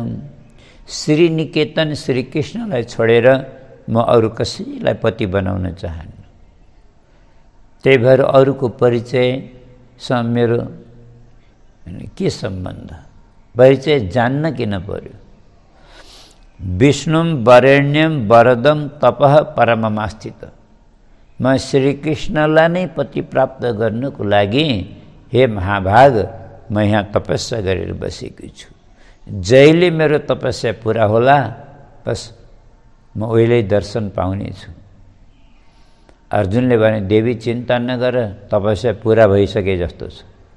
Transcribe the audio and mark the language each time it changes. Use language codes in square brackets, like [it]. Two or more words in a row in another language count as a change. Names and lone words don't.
[ne] श्रीनिकेतन श्रीकृष्णलाई छोडेर म अरू कसैलाई पति बनाउन चाहन्न। त्यही भएर अरूको परिचयसँग मेरो के सम्बन्ध, परिचय जान्न किन पर्यो? [sa] विष्णुम वरेण्यम वरदम तपः परममास्थित। [ne] म श्रीकृष्णलाई नै पति प्राप्त गर्नको लागि हे महाभाग म यहाँ तपस्या गरेर बसेकी छु। जहिले मेरो तपस्या पुरा होला बस म उहिले दर्शन पाउने छु। अर्जुनले भने, देवी चिन्ता नगर, तपस्या पुरा भइसके जस्तो छ।